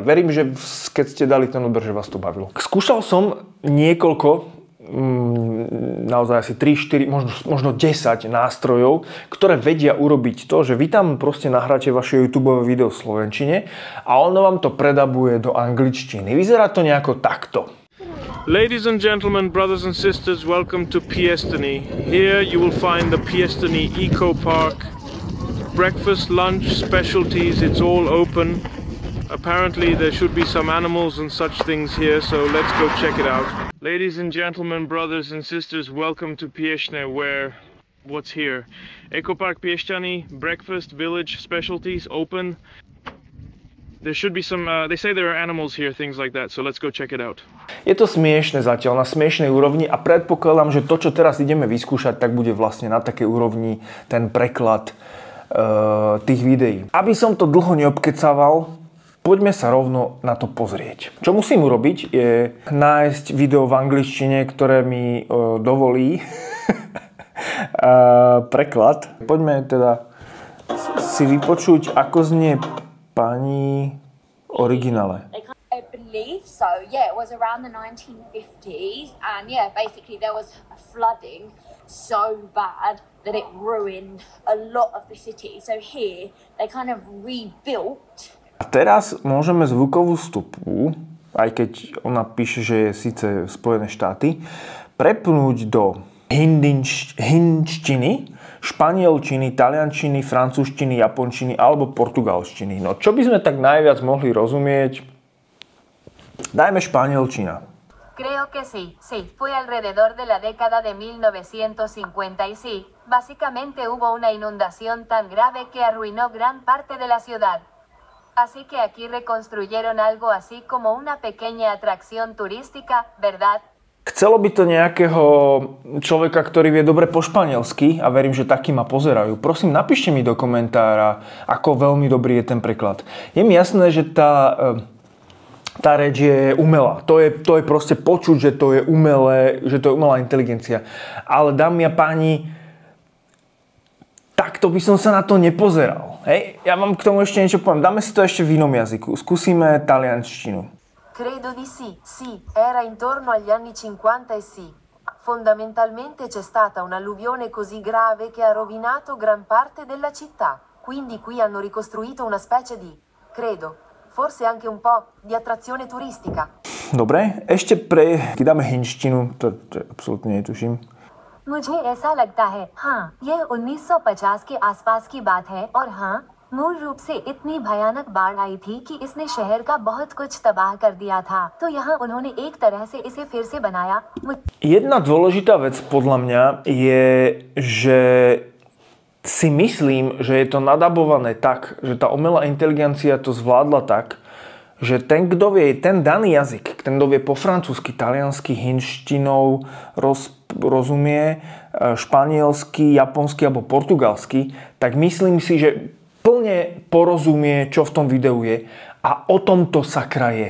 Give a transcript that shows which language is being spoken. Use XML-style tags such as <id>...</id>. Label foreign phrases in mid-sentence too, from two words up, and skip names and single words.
<sk>Verím, že keď ste dali ten odber, že vás to bavilo. Skúšal som niekoľko, naozaj asi 3, 4, možno 10 nástrojov, ktoré vedia urobiť to, že vy tam proste nahráte vaše YouTube video v slovenčine a ono vám to predabuje do angličtiny. Vyzerá to nejako takto.</sk> <en>Ladies and gentlemen, brothers and sisters, welcome to Piestany. Here you will find the Piestany Eco Park. Breakfast, lunch, specialties, it's all open. Apparently there should be some animals and such things here, so let's go check it out. Ladies and gentlemen, brothers and sisters, welcome to Piešťany, where what's here? Eco Park Piešťany, breakfast, village, specialties, open. There should be some, they say there are animals here, things like that, so let's go check it out.</en> <sk>Je to smiešne zatiaľ, na smiešnej úrovni a predpokladám, že to, čo teraz ideme vyskúšať, tak bude vlastne na takej úrovni ten preklad tých videí. Aby som to dlho neobkecával, poďme sa rovno na to pozrieť. Čo musím urobiť je nájsť video v angličtine, ktoré mi dovolí preklad. Poďme teda si vypočuť, ako znie pani originále.</sk> <en>I believe so. Yeah, it was around the 1950s, and yeah, basically there was a flooding so bad that it ruined a lot of the city. So here they kind of rebuilt.</en> <sk>A teraz môžeme zvukovú stopu, aj keď ona píše, že je síce Spojené štáty, prepnúť do hindčtiny, španielčiny, taliančiny, francúzštiny, japončiny alebo portugalštiny. No čo by sme tak najviac mohli rozumieť? Dajme španielčina.</sk> <es>Creo que sí, fue alrededor de la década de 1950 y sí, básicamente hubo una inundación tan grave que arruinó gran parte de la ciudad. Así que aquí reconstruyeron algo así como una pequeña atracción turística, ¿verdad?</es> <sk>Chcelo by to nejakého človeka, ktorý vie dobre po španielsky a verím, že takí ma pozerajú. Prosím, napíšte mi do komentára, ako veľmi dobrý je ten preklad. Je mi jasné, že tá reč je umelá. To je proste počuť, že to je umelé, že to je umelá inteligencia. Ale dámy a páni, takto by som sa na to nepozeral. Hej, ja vám k tomu ešte niečo poviem. Dáme si to ešte v inom jazyku. Skúsime taliančtinu.</sk> <it>Credo di sì, era intorno agli anni 50 e sì. Fondamentalmente c'è stata un'alluvione così grave che ha rovinato gran parte della città. Quindi qui hanno ricostruito una specie di, credo, forse anche un po' di attrazione turistica.</it> <sk>Dobre, ešte dáme hinštinu, to absolútne netuším.</sk> <hi>मुझे ऐसा लगता है हाँ ये 1950 के आसपास की बात है और हाँ मूल रूप से इतनी भयानक बाढ़ आई थी कि इसने शहर का बहुत कुछ तबाह कर दिया था तो यहाँ उन्होंने एक तरह से इसे फिर से बनाया.</hi> <sk>Jedna dôležitá vec podľa mňa je, že si myslím, že je to nadabované tak, že tá umelá inteligencia to zvládla tak, že ten, kto vie ten daný jazyk, ten, kto vie po francúzsky, taliansky, hinštinou, rozumie španielsky, japonsky alebo portugalsky, tak myslím si, že plne porozumie, čo v tom videu je a o tom to sakra je.</sk>